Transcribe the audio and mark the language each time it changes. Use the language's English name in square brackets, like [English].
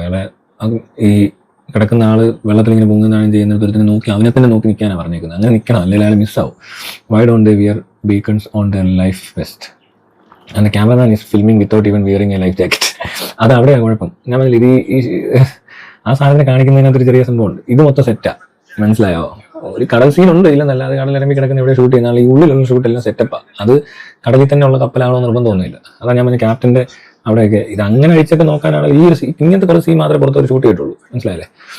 [Malayalam] അയാളെ ഈ കിടക്കുന്ന ആള് വെള്ളത്തിൽ ഇങ്ങനെ പൊങ്ങുന്നതാണ് ചെയ്യുന്നത്. ഒരുത്തിന് നോക്കി അവനെ തന്നെ നോക്കി നിൽക്കാനാണ് പറഞ്ഞേക്കുന്നത്. അങ്ങനെ നിൽക്കണം, അല്ലെങ്കിൽ അയാൾ മിസ്സാവും. [English] Why don't they wear beacons on their life vest? And the cameraman is filming without even wearing a life jacket. [Malayalam] അത് അവിടെയാണ് കുഴപ്പം. ഞാൻ പറഞ്ഞില്ല, ഇത് ആ സാധനം കാണിക്കുന്നതിനകത്തൊരു ചെറിയ സംഭവമുണ്ട്. ഇത് മൊത്തം സെറ്റാ, മനസ്സിലായോ? ഒരു കടൽ സീനുണ്ട് ഇല്ലെന്നല്ലാതെ കടലിറങ്ങി കിടക്കുന്ന ഇവിടെ ഷൂട്ട് ചെയ്യുന്ന ഈ ഉള്ളിലുള്ള ഷൂട്ടെല്ലാം സെറ്റപ്പാണ്. അത് കടലിൽ തന്നെ ഉള്ള കപ്പലാണോ നിർബന്ധമൊന്നുമില്ല. അതാണ് ഞാൻ പറഞ്ഞ ക്യാപ്റ്റന്റെ അവിടെയൊക്കെ ഇത് അങ്ങനെ അഴിച്ചൊക്കെ നോക്കാനാണ് ഈ ഒരു ഇങ്ങനത്തെ കുറച്ച് സീൻ മാത്രമേ പുറത്തൊരു ഷൂട്ട് ചെയ്തിട്ടുള്ളൂ, മനസ്സിലായില്ലേ?